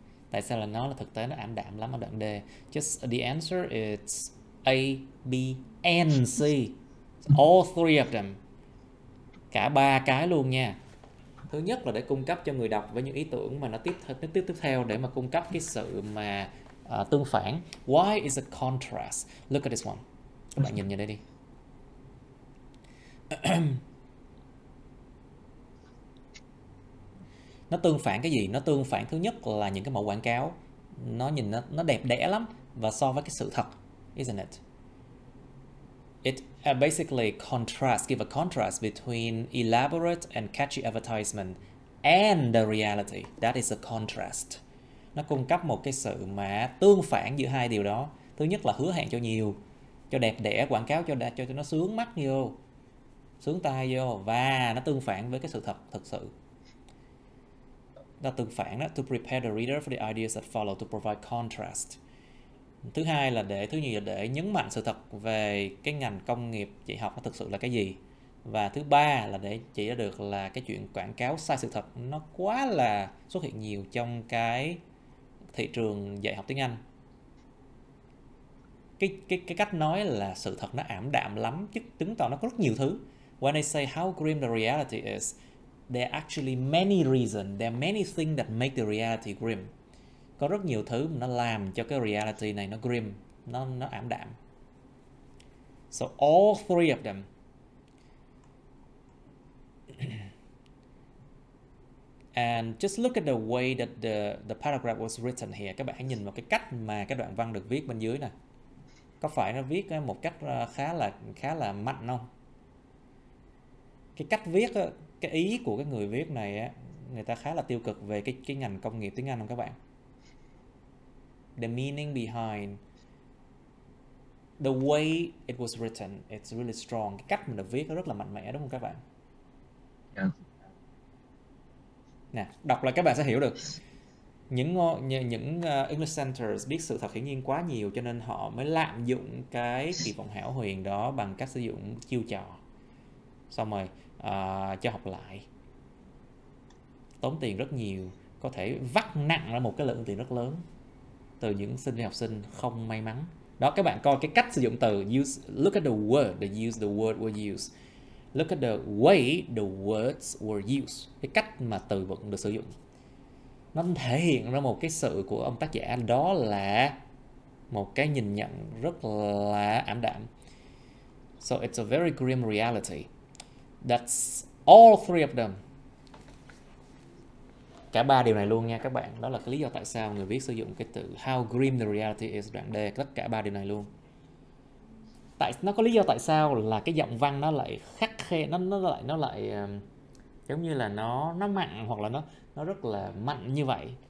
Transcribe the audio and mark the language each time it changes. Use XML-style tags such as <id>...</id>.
<vi>Tại sao là nó là thực tế nó ảm đạm lắm ở đoạn D?</vi> <en>Just the answer is A, B, and C. All three of them.</en> <vi>Cả ba cái luôn nha. Thứ nhất là để cung cấp cho người đọc với những ý tưởng mà nó tiếp theo để mà cung cấp cái sự mà tương phản.</vi> <en>Why is a contrast? Look at this one.</en> <vi>Các bạn nhìn đây đi. Nó tương phản cái gì? Nó tương phản thứ nhất là những cái mẫu quảng cáo. Nó nhìn nó đẹp đẽ lắm và so với cái sự thật,</vi> <en>isn't it? It basically give a contrast between elaborate and catchy advertisement and the reality. That is a contrast.</en> <vi>Nó cung cấp một cái sự mà tương phản giữa hai điều đó. Thứ nhất là hứa hẹn cho nhiều, cho đẹp đẽ, quảng cáo cho nó sướng mắt vô. Sướng tai vô, và nó tương phản với cái sự thật thực sự. Nó tương phản đó,</vi> <en>to prepare the reader for the ideas that follow, to provide contrast.</en> <vi>Thứ hai là thứ nhì là để nhấn mạnh sự thật về cái ngành công nghiệp dạy học nó thực sự là cái gì. Và thứ ba là để chỉ ra được là cái chuyện quảng cáo sai sự thật nó quá là xuất hiện nhiều trong cái thị trường dạy học tiếng Anh. Cái cách nói là sự thật nó ảm đạm lắm, chứ chứng tỏ nó có rất nhiều thứ.</vi> <en>When I say how grim the reality is, there are actually many reasons, there are many things that make the reality grim.</en> <vi>Có rất nhiều thứ mà nó làm cho cái reality này nó grim, nó ảm đạm.</vi> <en>So all three of them and just look at the way that the paragraph was written here.</en> <vi>Các bạn hãy nhìn vào cái cách mà cái đoạn văn được viết bên dưới nè. Có phải nó viết một cách khá là mạnh không? Cái cách viết, cái ý của cái người viết này á, người ta khá là tiêu cực về cái ngành công nghiệp tiếng Anh không các bạn?</vi> <en>The meaning behind the way it was written, it's really strong.</en> <vi>Cái cách mình được viết nó rất là mạnh mẽ, đúng không các bạn?</vi> <en>Yeah.</en> <vi>Nè, đọc lại các bạn sẽ hiểu được. Những English centers biết sự thật hiển nhiên quá nhiều, cho nên họ mới lạm dụng cái kỳ vọng hão huyền đó bằng cách sử dụng chiêu trò, xong rồi cho học lại, tốn tiền rất nhiều, có thể vắt nặng ra một cái lượng tiền rất lớn từ những sinh viên học sinh không may mắn. Đó, các bạn coi cái cách sử dụng từ,</vi> <en>look at the word, the word were used. Look at the way the words were used.</en> <vi>Cái cách mà từ vựng được sử dụng, nó thể hiện ra một cái sự của ông tác giả, đó là một cái nhìn nhận rất là ảm đạm.</vi> <en>So it's a very grim reality. That's all three of them.</en> <vi>Cả ba điều này luôn nha các bạn. Đó là cái lý do tại sao người viết sử dụng cái từ</vi> <en>how grim the reality is,</en> <vi>đoạn D, tất cả ba điều này luôn. Nó có lý do tại sao là cái giọng văn nó lại khắc khe, nó lại giống như là nó mặn, hoặc là nó rất là mạnh như vậy.</vi>